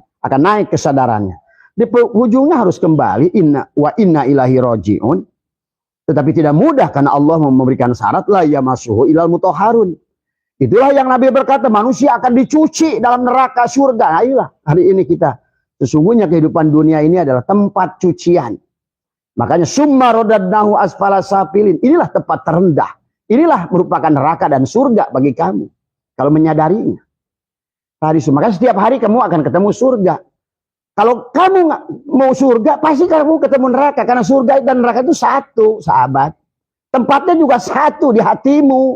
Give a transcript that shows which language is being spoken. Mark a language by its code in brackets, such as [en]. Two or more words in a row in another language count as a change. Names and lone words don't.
[id] Akan naik kesadarannya. Di ujungnya harus kembali [ar] إنا إليه راجعون. [id] Tetapi tidak mudah karena Allah memberikan syarat [ar] لا يمسه إلا المطهرون. [id] Itulah yang Nabi berkata manusia akan dicuci dalam neraka surga. Ayolah hari ini kita sesungguhnya kehidupan dunia ini adalah tempat cucian. [ar] Makanya ثم رددناه أسفل سافلين. [id] Inilah tempat terendah. Inilah merupakan neraka dan surga bagi kamu kalau menyadarinya. Maka setiap hari kamu akan ketemu surga. Kalau kamu nggak mau surga, pasti kamu ketemu neraka. Karena surga dan neraka itu satu, sahabat. Tempatnya juga satu di hatimu.